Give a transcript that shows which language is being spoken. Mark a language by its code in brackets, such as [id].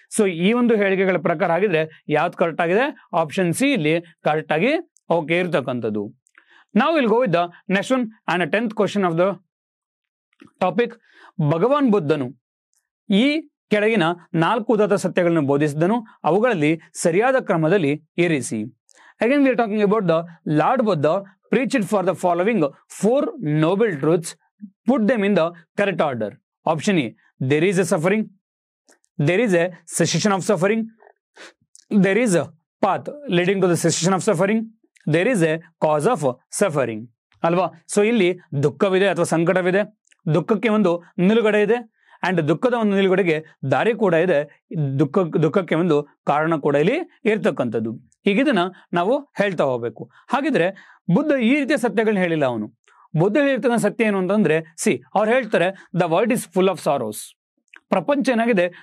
[kn] So ಈ ಒಂದು ಹೇಳಿಕೆಗಳ ಪ್ರಕಾರ ಆಗಿದ್ರೆ ಯಾವ್ದು ಕರೆಕ್ಟ್ ಆಗಿದೆ? ಆಪ್ಷನ್ ಸಿ ಇಲ್ಲಿ ಕರೆಕ್ಟ್ ಆಗಿ ಓಕೆ ಇರ್ತಕ್ಕಂಥದ್ದು. ನಾವು ಇಲ್ಲಿ [en] go with the next one [kn] and 10th question of the topic. ಭಗವಾನ್ ಬುದ್ಧನು ಈ ಕೆಳಗಿನ 4 ಉದಾತ್ತ ಸತ್ಯಗಳನ್ನು ಬೋಧಿಸಿದನು, ಅವುಗಳಲ್ಲಿ ಸರಿಯಾದ ಕ್ರಮದಲ್ಲಿ ಇರಿಸಿ. [en] Again we are talking about the Lord Buddha preached for the following 4 noble truths. Put them in the correct order. Option A, there is a suffering, there is a cessation of suffering, there is a path leading to the cessation of suffering, there is a cause of suffering. [kn] ಅಲ್ವಾ? So ಇಲ್ಲಿ ದುಃಖವಿದೆ ಅಥವಾ ಸಂಕಟವಿದೆ, ದುಃಖಕ್ಕೆ ಒಂದು ನಿಲುಗಡೆ ಇದೆ and ದುಃಖದ ಒಂದು ನಿಲುಗಡೆಗೆ ದಾರಿ ಕೂಡ ಇದೆ, ದುಃಖಕ್ಕೆ ಒಂದು ಕಾರಣ ಕೂಡ ಇಲ್ಲಿ ಇರ್ತಕ್ಕಂಥದ್ದು. ಹೀಗಿದನ್ನ ನಾವು ಹೇಳ್ತಾ ಹೋಗ್ಬೇಕು. ಹಾಗಿದ್ರೆ ಬುದ್ಧ ಈ ರೀತಿಯ ಸತ್ಯಗಳನ್ನ ಹೇಳಿಲ್ಲ. ಅವನು ಬುದ್ಧ ಹೇಳಿರ್ತಕ್ಕಂಥ ಸತ್ಯ ಏನು ಅಂತಂದ್ರೆ, ಅವ್ರು ಹೇಳ್ತಾರೆ [en] The world is full of sorrows. [kn] ಪ್ರಪಂಚ ಏನಾಗಿದೆ?